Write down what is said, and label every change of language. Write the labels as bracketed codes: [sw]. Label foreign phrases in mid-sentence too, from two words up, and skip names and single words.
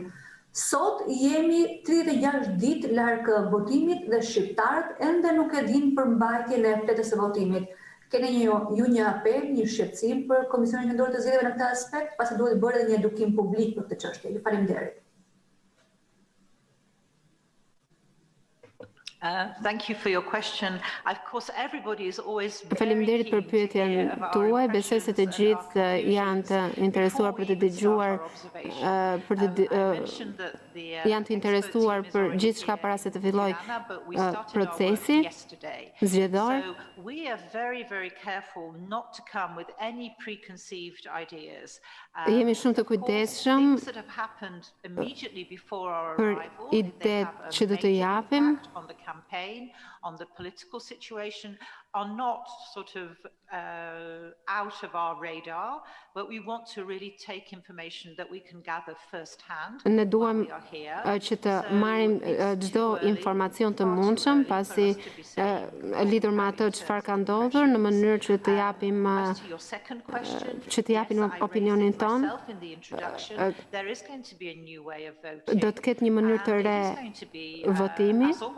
[sq] Sot jemi 36 ditë larg votimit dhe shqiptarët ende nuk e dinë për mbajtjen e fletës së votimit. Keni ju një apel, një shqetësim për Komisionin Qendror të Zgjedhjeve në këtë aspekt, pasi duhet bërë edhe një edukim publik për këtë çështje. Ju faleminderit. [en] Thank you for your question. Of course, everybody is always [sq] Faleminderit për pyetjen tuaj. Besoj se të gjithë janë të interesuar për të dëgjuar, janë të interesuar për gjithçka para se të fillojë procesi zgjedhor. [en] So we are very, very careful not to come with any preconceived ideas. [sq] Jemi shumë të kujdesshëm për idetë që do të japim. [en] On the campaign, on the political situation, are not sort of out of our radar, but we want to really take information that we can gather first hand. [sq] Ne duam që të marrim çdo informacion të mundshëm pasi lidhur me atë çfarë ka ndodhur në mënyrë që të japim opinionin ton. Do të ketë një mënyrë të re votimi.